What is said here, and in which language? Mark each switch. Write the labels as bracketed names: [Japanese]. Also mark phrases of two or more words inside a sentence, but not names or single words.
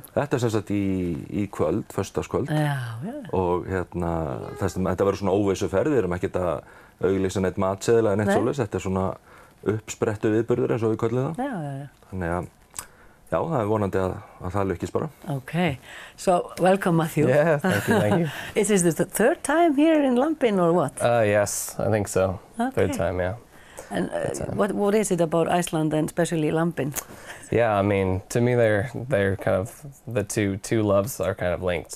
[Icelandic] Þetta er sem sagt í kvöld, föstudagskvöld. Já. Og hérna, þetta verður svona óvissuferð, við erum ekkert að auglýsa neitt matseðla eða neitt svoleiðis, þetta er svona uppsprettu viðburður eins og við köllum það. Já. Þannig að já, það er vonandi að það lykkist bara. [English] Okay. So, welcome Matthew. Yeah, thank you. Is this the third time here in Lambinn or what? Yes, I think so. Okay. Third time, yeah. And what is it about Iceland and especially Lambinn? Yeah, I mean, to me they're kind of the two loves are kind of linked.